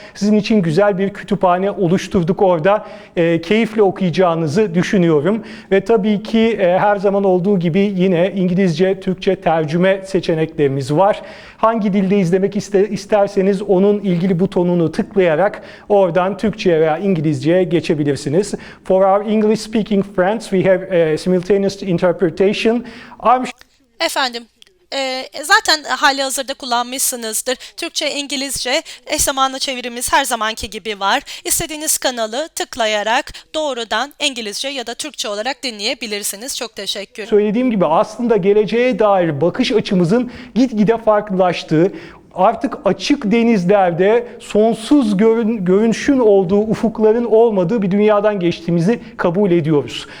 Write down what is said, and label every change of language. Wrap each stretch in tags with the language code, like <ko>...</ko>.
<tr>Sizin için güzel bir kütüphane oluşturduk orada. Keyifle okuyacağınızı düşünüyorum. Ve tabii ki her zaman olduğu gibi yine İngilizce, Türkçe tercüme seçeneklerimiz var. Hangi dilde izlemek isterseniz onun ilgili butonunu tıklayarak oradan Türkçe'ye veya İngilizce'ye geçebilirsiniz.</tr> <en>For our English speaking friends, we have simultaneous interpretation.</en> <tr>Efendim, zaten hali hazırda kullanmışsınızdır. Türkçe, İngilizce, eş zamanlı çevirimiz her zamanki gibi var. İstediğiniz kanalı tıklayarak doğrudan İngilizce ya da Türkçe olarak dinleyebilirsiniz. Çok teşekkür. Söylediğim gibi aslında geleceğe dair bakış açımızın gitgide farklılaştığı, artık açık denizlerde sonsuz görünüşün olduğu, ufukların olmadığı bir dünyadan geçtiğimizi kabul ediyoruz.</tr>